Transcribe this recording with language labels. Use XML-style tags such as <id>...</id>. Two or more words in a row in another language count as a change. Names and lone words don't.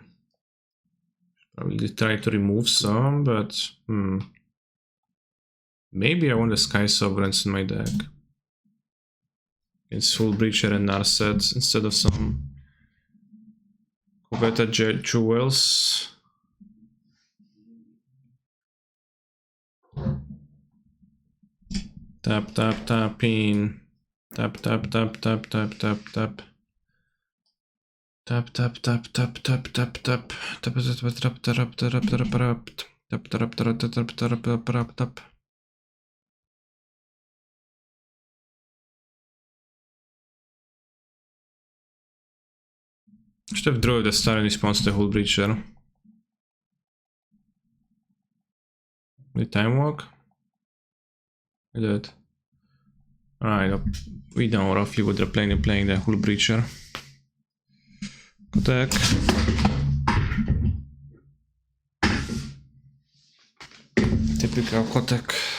<en>Probably try to remove some, but maybe I want the Sky Sovereigns in my deck. Against Hull Breacher and Narset instead of some Coveted Jewels. Tap, tap, tapping. Tap, tap, tap, tap, tap, tap, tap. Tap, tap, tap, tap, tap, tap, tap. Tap, tap, tap, tap, tap, tap, tap, tap. Tap, tap, tap, tap, tap, tap, tap, tap. Should have drawn the star in response to the Hull Breacher. The Time Walk? I did. Alright, we know roughly what they're playing. They're playing the Hull Breacher. Attack. Typical Kotek.</en>